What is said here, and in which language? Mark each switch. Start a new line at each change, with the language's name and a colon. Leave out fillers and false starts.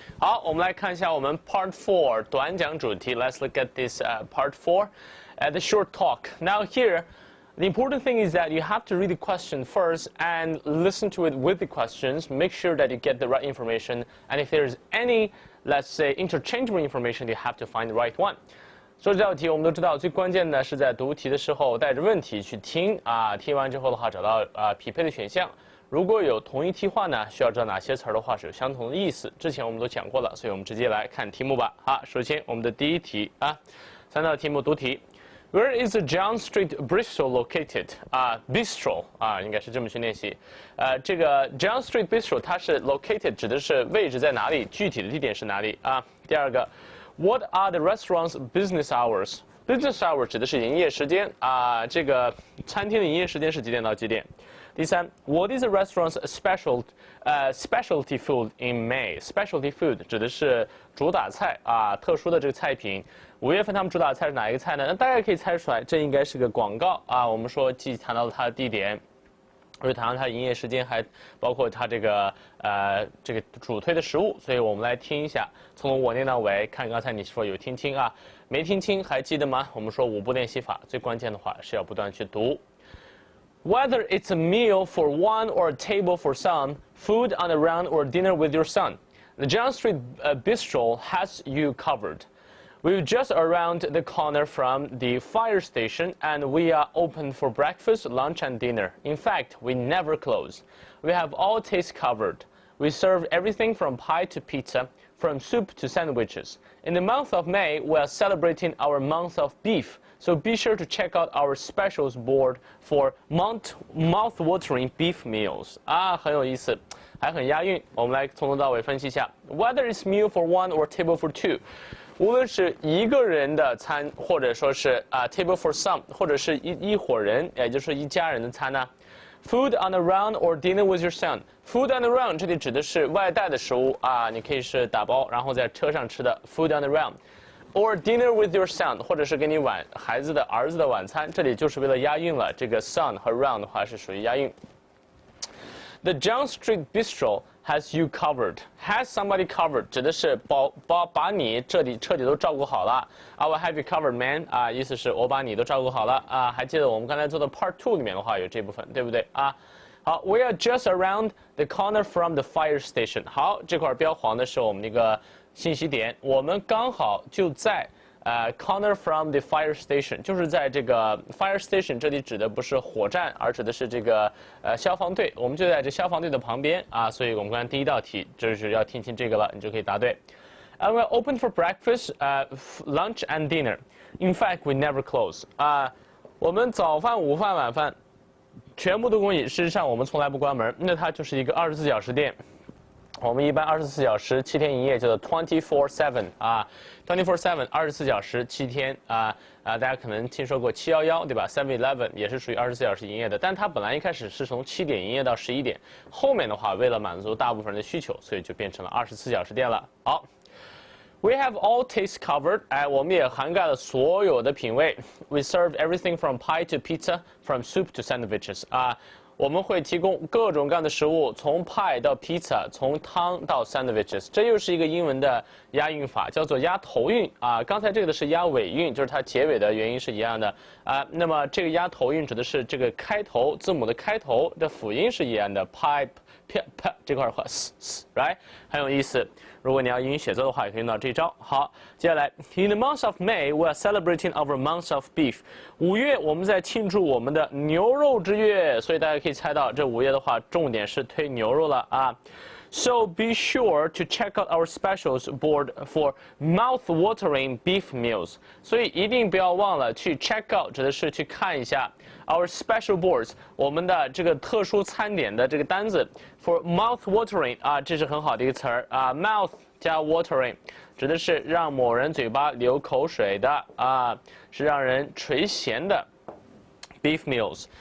Chinese: 好，我们来看一下我们 Part 4短讲主题。
English: Let's look at this Part 4, the short talk. Now here, the important thing is that you have to read the question first and listen to it with the questions. Make sure that you get the right information. And if there's any, let's say, interchangeable information, you have to find the right one.
Chinese: 说这道题，我们都知道，最关键的是在读题的时候带着问题去听啊，听完之后的话，找到匹配的选项。如果有同一题话呢，需要知道哪些词儿的话是有相同的意思。之前我们都讲过了，所以我们直接来看题目吧。好，首先我们的第一题3道题目读题。
English: Where is the John Street Bistro located?
Chinese: Bistro 应该是这么去练习。这个 John Street Bistro 它是 located 指的是位置在哪里，具体的地点是哪里啊？第二个 ，
English: What are the restaurant's business hours？
Chinese: Business hour 指的是营业时间这个餐厅的营业时间是几点到几点？
English: 第三 ，What is the restaurant's specialty food in May?
Chinese: Specialty food 指的是主打菜特殊的这个菜品。 5月份他们主打菜是哪一个菜呢？那大家可以猜出来，这应该是个广告我们说既谈到了它的地点，而且谈到它的营业时间，还包括它这个主推的食物。所以我们来听一下，从我念到尾，看刚才你是否有听清没听清还记得吗？我们说5步练习法，最关键的话是要不断去读。
English: Whether it's a meal for one or a table for some, food on a round or dinner with your son, the John Street Bistro has you covered. We're just around the corner from the fire station and we are open for breakfast, lunch and dinner. In fact, we never close. We have all tastes covered. We serve everything from pie to pizza, from soup to sandwiches. In the month of May, we are celebrating our month of beef, so be sure to check out our specials board for mouth-watering beef meals.
Chinese: 很有意思，还很押韵。我们来从头到尾分析一下。
English: Whether it's meal for one or table for two，
Chinese: 无论是一个人的餐，或者说是
English: table for some，
Chinese: 或者是一伙人，也就是一家人的餐呢。
English: Food on a round or dinner with your son.
Chinese: Food on a round 这里指的是外带的食物你可以是打包然后在车上吃的 food on a round。
English: Or dinner with your son，
Chinese: 或者是给你儿子的晚餐，这里就是为了押韵了。这个 son 和 round 的话是属于押韵。
English: The John Street Bistro has you covered.
Chinese: Has somebody covered 指的是把你这里彻底都照顾好了。
English: I will have you covered, man.
Chinese: 意思是我把你都照顾好了还记得我们刚才做的 Part 2里面的话有这部分，对不对好 ，
English: We are just around the corner from the fire station.
Chinese: 好，这块标黄的是我们那个信息点，我们刚好就在
English: corner from the fire station，
Chinese: 就是在这个 fire station， 这里指的不是火站，而指的是这个消防队，我们就在这消防队的旁边所以我们刚才第一道题就是要听清这个了，你就可以答对。
English: And we're open for breakfast, lunch and dinner. In fact, we never close.
Chinese: 我们早饭、午饭、晚饭全部都供应，事实上我们从来不关门，那它就是一个24小时店。我们一般24小时7天营业，叫做 24/7 24/7 24小时7天大家可能听说过711对吧 ？7-Eleven 也是属于24小时营业的，但它本来一开始是从7点营业到11点，后面的话为了满足大部分人的需求，所以就变成了24小时店了。好。
English: We have all tastes covered.
Chinese: 我们也涵盖了所有的品味。
English: We serve everything from pie to pizza, from soup to sandwiches.
Chinese: 我们会提供各种各样的食物，从派到披萨，从汤到 sandwiches。这又是一个英文的押韵法，叫做押头韵刚才这个的是押尾韵，就是它结尾的原因是一样的那么这个押头韵指的是这个开头字母的开头的辅音是一样的 ，pipe。这块话 right 很有意思。如果你要英语写作的话，也可以用到这招。
English: 好，接下来 In the month of May, we are celebrating our month of beef.
Chinese: 5月我们在庆祝我们的牛肉之月，所以大家可以猜到这5月的话，重点是推牛肉了
English: So be sure to check out our specials board for mouth-watering beef meals.
Chinese: 所以一定不要忘了去 check out， 指的是去看一下 our special boards， 我们的这个特殊餐点的这个单子 for mouth-watering 这是很好的一个词儿mouth 加 watering， 指的是让某人嘴巴流口水的是让人垂涎的 beef meals。